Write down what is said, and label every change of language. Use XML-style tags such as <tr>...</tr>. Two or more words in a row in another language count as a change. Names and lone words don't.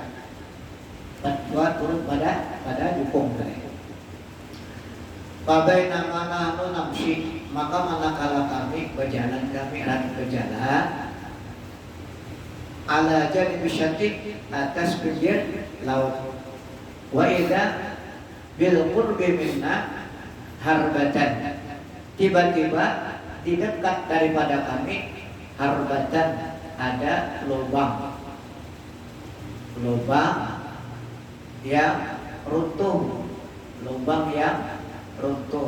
<id>Turun pada jukung mereka.</id> <ar>فبينما نحن نمشي,</ar> <id>maka manakala kami berjalan, kami berjalan</id> <ar>على جانب الشط,</ar> <id>atas pinggir laut.</id> <ar>وإذا بالقرب منا خربة,</ar> <id>tiba-tiba di dekat daripada kami harbatan, ada lubang yang runtuh, lubang yang runtuh.</id>